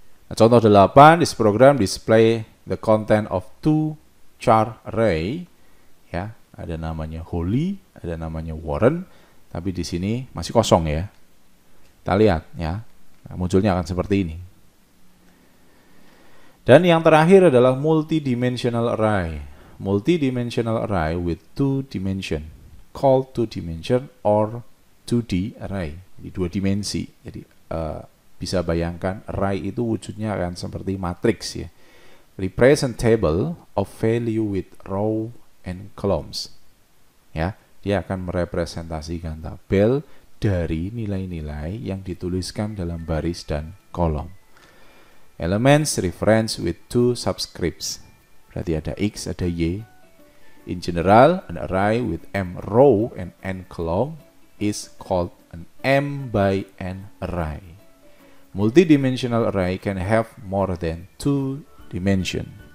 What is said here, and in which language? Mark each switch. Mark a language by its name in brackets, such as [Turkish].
[English] Nah, contoh 8, this program display the content of two char array. [Indonesian] Ya, ada namanya Holly, ada namanya Warren, tapi di sini masih kosong ya. Kita lihat ya, nah, munculnya akan seperti ini. Dan yang terakhir adalah multidimensional array. [English] Multidimensional array with two dimension, called two dimension or 2D array. [Indonesian] Jadi 2 dimensi. Jadi bisa bayangkan array itu wujudnya akan seperti matriks ya. [English] Represent table of value with row and columns. [Indonesian] Ya, dia akan merepresentasikan tabel dari nilai-nilai yang dituliskan dalam baris dan kolom. [English] Elements reference with two subscripts. [Indonesian] Berarti ada X, ada Y. [English] In general, an array with M row and N column is called an M by N array. Multidimensional array can have more than 2 dimension.